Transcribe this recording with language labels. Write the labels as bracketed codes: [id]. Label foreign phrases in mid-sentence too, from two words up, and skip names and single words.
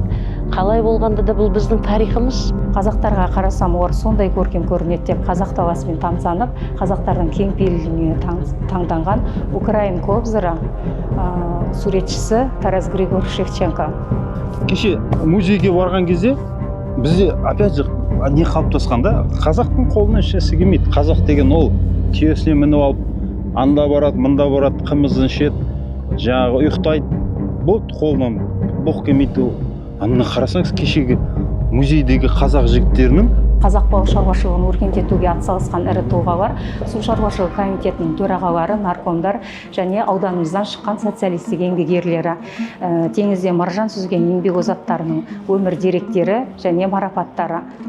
[kk] Қалай болғанда да бұл біздің тарихымыз. Қазақтарға қарасам, олар сондай көркем көрінеді деп қазақ даласымен тамсанып, қазақтардың кең пейіліне таңданған Украин кобзары суретшісі Тарас Григорьевич Шевченко. Кеше музейге барған кезде бізде [ru] опять же [kk] не қалыптасқанда қазақтың қолына ешнәрсе келмейді. Қазақ деген ол түйесіне мініп алып, анда барады, мында барады, қымызын ішеді, жаңағы ұйықтайды. Бұл қолынан боқ келмейді. Ана қарасаңыз кешегі музейдегі қазақ жігіттерінің Қазақ балық шаруашылығын өркендетуге атсалысқан ірі тұлғалар, су шаруашылығы комитетінің төрағалары, наркомдар және ауданымыздан шыққан социалистік еңбек ерлері, теңізде маржан сүзген еңбек озаттарының өмір деректері және марапаттары.